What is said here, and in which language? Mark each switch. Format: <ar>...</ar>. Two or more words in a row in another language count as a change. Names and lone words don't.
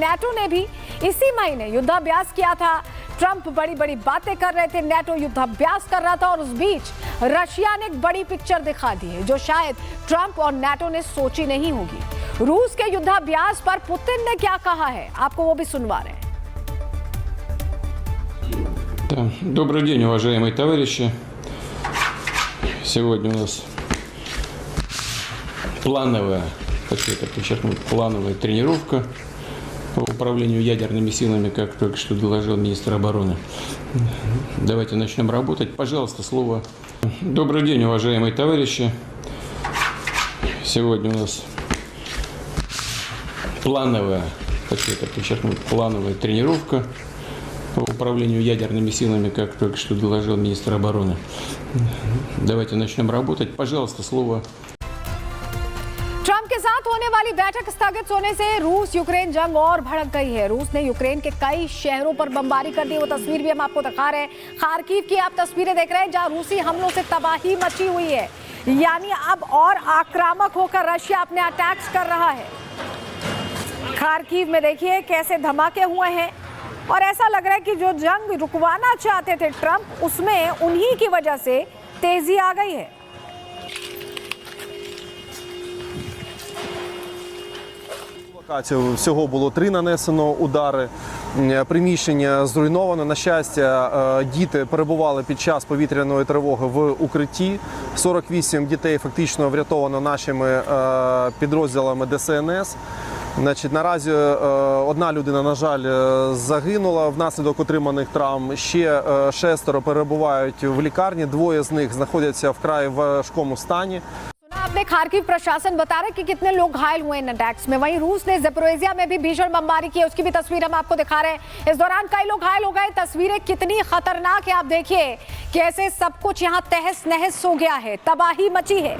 <hi>नाटो ने भी इसी महीने युद्धाभ्यास किया था। ट्रंप बड़ी बड़ी बातें कर रहे थे, नाटो युद्धाभ्यास कर रहा था और उस बीच रशिया ने एक बड़ी पिक्चर दिखा दी है जो शायद ट्रंप और नाटो ने सोची नहीं होगी। रूस के युद्धाभ्यास पर पुतिन ने क्या कहा है, आपको वो भी सुनवा रहे हैं।</hi> <ru>Добрый день, уважаемые товарищи. Сегодня у нас плановая, хочу это подчеркнуть, плановая тренировка по управлению ядерными силами, как только что доложил министр обороны. Давайте начнем работать. Пожалуйста, слово. Добрый день, уважаемые товарищи. Сегодня у нас плановая, хочу это подчеркнуть, плановая тренировка по управлению ядерными силами, как только что доложил министр обороны. Давайте начнем работать. Пожалуйста, слово.</ru> <hi>ट्रंप के साथ होने वाली बैठक स्थगित होने से रूस यूक्रेन जंग और भड़क गई है। रूस ने यूक्रेन के कई शहरों पर बमबारी कर दी। वो तस्वीर भी हम आपको दिखा रहे हैं। खार्किव की आप तस्वीरें देख रहे हैं जहां रूसी हमलों से तबाही मची हुई है। यानी अब और आक्रामक होकर रशिया अपने अटैक्स कर रहा है। खार्किव में देखिए कैसे धमाके हुए हैं और ऐसा लग रहा है कि जो जंग रुकवाना चाहते थे ट्रंप, उसमें उन्हीं की वजह से तेजी आ गई है।</hi> <uk>Всього було 3 нанесено удари, приміщення зруйновано. На щастя, діти перебували під час повітряної тривоги в укритті. 48 дітей фактично врятовано нашими підрозділами ДСНС. Значить, наразі одна людина, на жаль, загинула внаслідок отриманих травм. Ще 6 перебувають в лікарні, 2 з них знаходяться в вкрай важкому стані.</uk> <hi>आपने खार्किव प्रशासन बता रहे कि कितने लोग घायल हुए इन अटैक्स में। वहीं रूस ने ज़पोरिज़िया में भी भीषण बमबारी की है, उसकी भी तस्वीर हम आपको दिखा रहे हैं। इस दौरान कई लोग घायल हो गए। तस्वीरें कितनी खतरनाक है, आप देखिए कैसे सब कुछ यहाँ तहस नहस हो गया है, तबाही मची है।</hi>